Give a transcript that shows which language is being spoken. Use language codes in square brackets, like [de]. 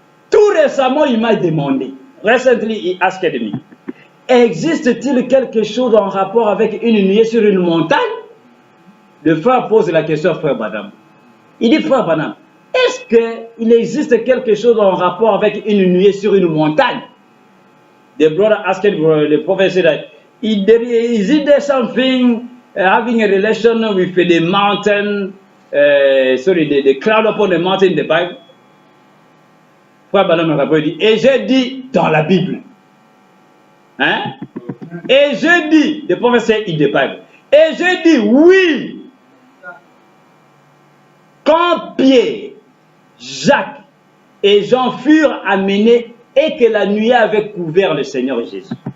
[fr] Tout récemment, il m'a demandé, [en] recently he asked me, [fr] existe-t-il quelque chose en rapport avec une nuée sur une montagne? Le frère pose la question à frère Branham. Il dit, frère Branham, est-ce qu'il existe quelque chose en rapport avec une nuée sur une montagne? [en] The brother asked the prophet said, is there something having a relation with the mountain, the cloud upon the mountain in the Bible? [fr] Frère Branham me répond, il dit, et j'ai dit dans la Bible. Hein? Et j'ai dit, [en] the prophet said in the Bible, [fr] et j'ai dit oui. Quand Pierre, Jacques et Jean furent amenés et que la nuée avait couvert le Seigneur Jésus.